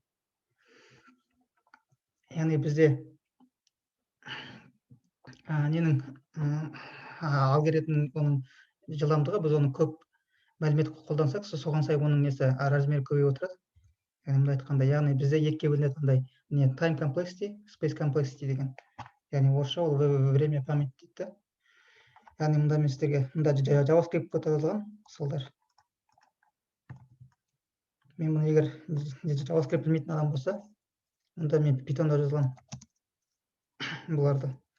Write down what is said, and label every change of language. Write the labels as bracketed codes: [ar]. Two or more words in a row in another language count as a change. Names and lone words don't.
[kk] Яғни бізде ненің алгоритмнің оның жылдамдығы, біз оны көп мәлімет қолдансақ, соған сай оның несі размері көбейіп отырады. Яғни мында айтқанда, яғни бізде екіге бөлінеді андай не [en] time complexity, space complexity [kk] деген. Яғни орысша ол [ru] время память [kk] дейді. Яғни мында мен сіздерге мында JavaScript код жазылған солдар. Мен мұны егер JavaScript білмейтін адам болса, мұнда мен Pythonда жазылған бұларды.